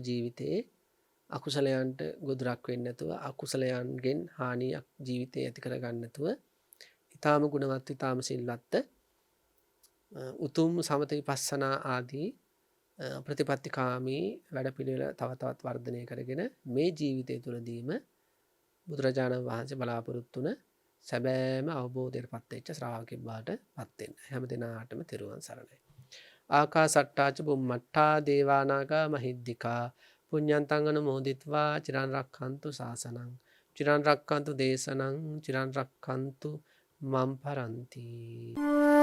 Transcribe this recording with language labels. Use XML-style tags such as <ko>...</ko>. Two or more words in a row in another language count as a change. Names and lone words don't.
<si>ජීවිතයේ අකුසලයන්ට ගොදුරක් වෙන්නේ නැතුව අකුසලයන්ගෙන් හානියක් ජීවිතේ ඇති කර ගන්න නැතුව ඊටාම ගුණවත් ඊටාම සිල්වත් උතුම් සමත විපස්සනා ආදී ප්‍රතිපත්තිකාමී වැඩපිළිවෙල තව තවත් වර්ධනය කරගෙන මේ ජීවිතය තුළදීම බුදුරජාණන් වහන්සේ බලාපොරොත්තු වුණ සැබෑම අවබෝධයට පත්වෙච්ච ශ්‍රාවකෙක් බවට පත් වෙන්න. හැම දිනාටම තෙරුවන් සරණයි.</si> <pi>ආකාසට්ටා ච බුම්මට්ටා දේවා නාග මහිද්దికා පුඤ්ඤන්තං අනුමෝදිත्वा චිරන් රක්ඛන්තු ශාසනං චිරන් රක්ඛන්තු දේශනං චිරන් රක්ඛන්තු මම් පරන්ති.</pi>